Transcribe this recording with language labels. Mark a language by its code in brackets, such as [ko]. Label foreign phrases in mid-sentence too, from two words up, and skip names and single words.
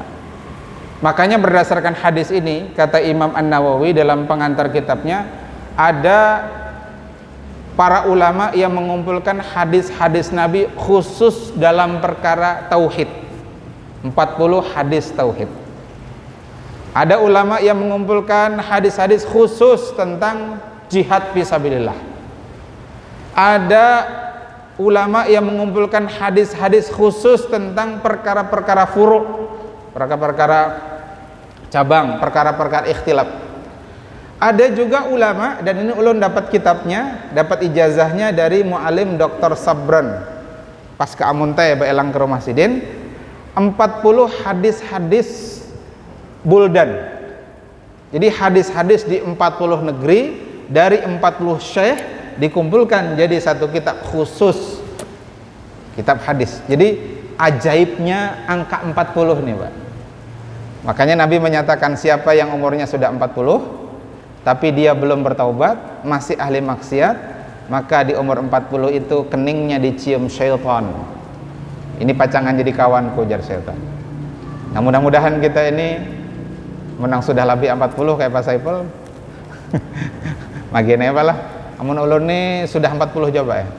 [id] Makanya berdasarkan hadis ini, kata Imam An-Nawawi dalam pengantar kitabnya, ada para ulama yang mengumpulkan hadis-hadis Nabi khusus dalam perkara tauhid. 40 hadis tauhid. Ada ulama yang mengumpulkan hadis-hadis khusus tentang jihad fisabilillah. Ada ulama yang mengumpulkan hadis-hadis khusus tentang perkara-perkara furu', perkara-perkara cabang, perkara-perkara ikhtilaf. Ada juga ulama, dan ini ulun dapat kitabnya, dapat ijazahnya dari mu'alim Dr. [bjn] Sabran pas ke Amuntai beelang ke rumah Sidin, 40 hadis-hadis buldan. [id] Jadi hadis-hadis di 40 negeri dari 40 syekh dikumpulkan jadi satu kitab khusus, kitab hadis. Jadi ajaibnya angka 40 nih, Pak. Makanya Nabi menyatakan siapa yang umurnya sudah 40 tapi dia belum bertaubat, masih ahli maksiat, maka di umur 40 itu keningnya dicium syaitan. [bjn] Ini pacangan jadi kawanku, ujar syaitan. Nah, mudah-mudahan kita ini menang sudah lebih 40 kayak Pak Saiful. Magene apa lah. Amun ulun ini sudah 40 coba ya.